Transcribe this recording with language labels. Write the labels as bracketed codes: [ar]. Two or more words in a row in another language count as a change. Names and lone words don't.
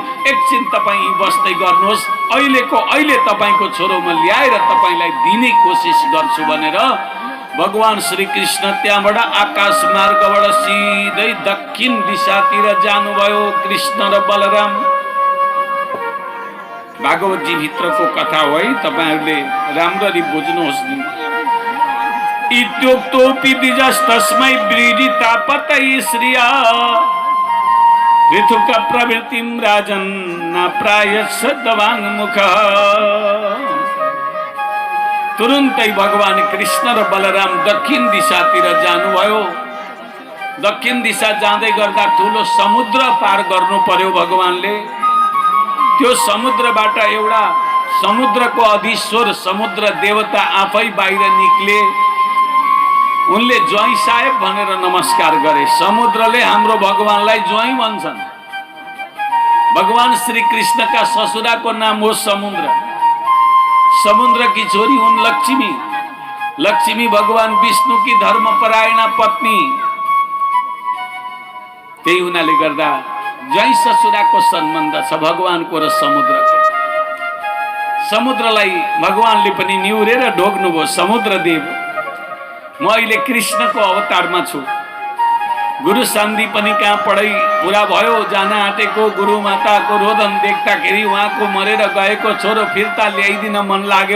[ne] एकछिन तपाईँ बस्दै गर्नुहोस्, अहिलेको अहिले तपाईँको छोरो म ल्याएर तपाईँलाई दिने कोसिस गर्छु भनेर भगवान श्री कृष्ण त्यहाँबाट आकाश मार्गबाट सिधै दक्षिण दिशातिर जानुभयो। कृष्ण र बलराम भागवतजी भित्रको कथा हो है, तपाईहरूले राम्ररी बुझ्नुहोस् नि। [sa] इत्युक्तोऽपि द्विजस्तस्मै व्रीडितापतये श्रिया ऋतुक प्रवृत्तिं राजन् न प्रायश्चिद्वाङ्मुखः। [ne] तुरुन्तै भगवान कृष्ण र बलराम दक्षिण दिशातिर जानुभयो। दक्षिण दिशा जाँदै गर्दा ठुलो समुद्र पार गर्नु पर्यो भगवानले। त्यो समुद्रबाट एउटा समुद्रको अधीश्वर समुद्र देवता आफै बाहिर निक्ले। उनले ज्वाइँ साहेब भनेर नमस्कार गरे। समुद्रले हाम्रो भगवानलाई ज्वाइँ भन्छन्। भगवान श्री कृष्णका ससुराको नाम हो समुद्र। समुद्र की छोरी हुन् लक्ष्मी। लक्ष्मी भगवान विष्णु की धर्मपरायणा पत्नी। त्यही हुनाले गर्दा ज्वाइँ ससुराको सम्बन्ध छ भगवानको र समुद्रको। समुद्रलाई भगवानले पनि निहुरेर ढोग्नुभयो। समुद्र देव, म अहिले कृष्णको अवतारमा छु। गुरु शान्ति पनि कहाँ पढाइ पुरा भयो, जान आँटेको गुरु माताको रोदन देख्दाखेरि उहाँको मरेर गएको छोरो फिर्ता ल्याइदिन मन लाग्यो।